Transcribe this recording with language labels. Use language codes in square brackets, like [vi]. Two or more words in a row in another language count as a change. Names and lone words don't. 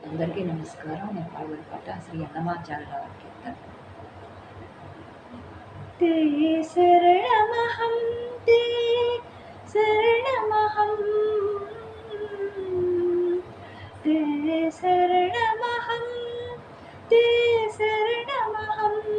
[te] అందరికీ నమస్కారం. నేను పాల్గొని పాట శ్రీ అన్నమాచార్య కీర్తన. [sa] ते शरणमहं ते शरणमहं ते शरणमहं ते शरणमहं